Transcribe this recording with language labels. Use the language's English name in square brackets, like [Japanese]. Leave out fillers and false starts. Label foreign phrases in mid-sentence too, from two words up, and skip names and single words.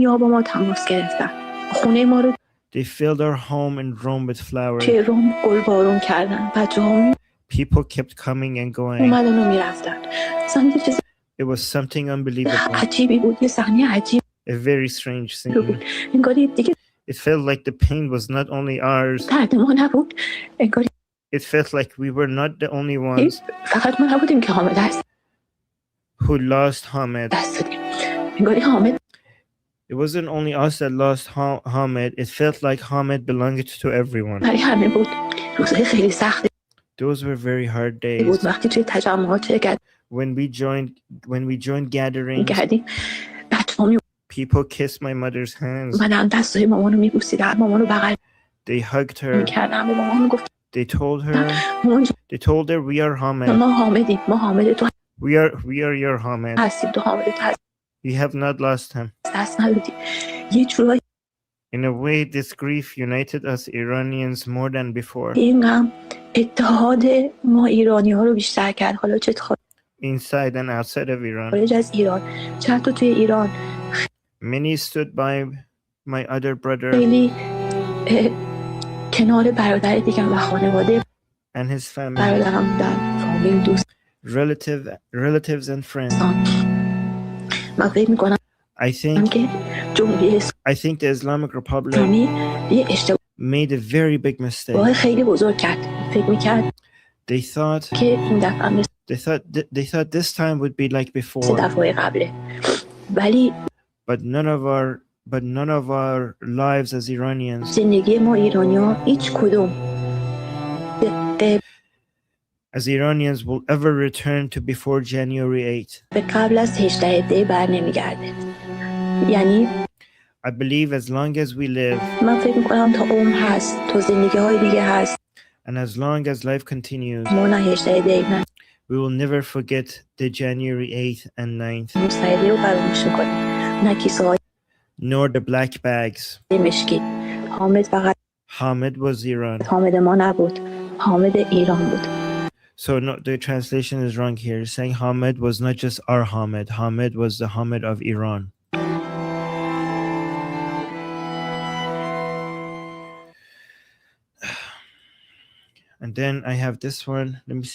[English] They filled our home and room with flowers. People kept coming and going. It was something unbelievable. A very strange scene. [Persian] انگاری دیگه [English] It felt like the pain was not only ours. [Persian] درد ما نبود، انگاری [English] It felt like we were not the only ones [Persian] فقط ما نبودیم که حامد [English] who lost Hamid. [Persian] دست دادیم. انگاری حامد [English] It wasn't only us that lost Hamid. It felt like Hamid belonged to everyone. [Persian] برای همه بود. روزهای خیلی سختی [English] Those were very hard days. [Persian] بود وقتی توی تجمعات شرکت [English] When we joined gatherings, [Persian] می‌کردیم. بچه‌ها [English] people kissed my mother's hands. [Persian] می‌اومدن دستای مامانو می‌بوسیدن، مامانو بغل [English] They hugged her. [Persian] می‌کردن، به مامان می‌گفتن [English] They told her we are Hamid. [Persian] ما حامدیم، ما حامد تو [English] We are your Hamid. [Persian] هستیم، تو حامد تو هست، [English] We have not lost him. [Persian] دست ندادیم. یه جورایی [English] In a way, this grief united us Iranians more than before. [Persian] این غم اتحاد ما ایرانی‌ها رو بیشتر کرد. حالا چه [English] Inside and outside of Iran. [Persian] خارج از ایران، چه حتی توی ایران [English] Many stood by my other brother [Persian] خیلی کنار برادر دیگه و خانواده [English] and his family, [Persian] برادرم بودن، فامیل، دوستان. [English] relatives and friends. [Persian] من فکر می‌کنم [English] I [Persian] که جمهوری [English] think the Islamic Republic [Persian] اسلامی یه اشتباه [English] made a very big mistake. [Persian] خیلی بزرگ کرد. فکر می‌کرد [English] They thought [Persian] که این دفعه مثل [English] they thought this time would be like before. [Persian] دفعه قبله، ولی [English] But none of our lives as Iranians, [Persian] زندگی ما ایرانی‌ها هیچ کدوم [English] as Iranians, will ever return to before January 8th. [Persian] به قبل از 18 دی بر نمیگرده. یعنی [English] I believe as long as we live [Persian] من فکر میکنم تا عمر هست، تا زندگی های دیگه هست، [English] and as long as life continues, [Persian] ما نه 18 دی نه [English] we will never forget the January 8th and 9th, [Persian] مستعدی رو فراموش میکنیم، نه کیسه های [English] nor the black bags. [Persian] مشکی. حامد فقط [English] Hamid was Iran. [Persian] حامد ما نبود، حامد ایران بود. [English] So no, the translation is wrong here. Saying Hamid was not just our Hamid. Hamid was the Hamid of Iran. And then I have this one. Let me see.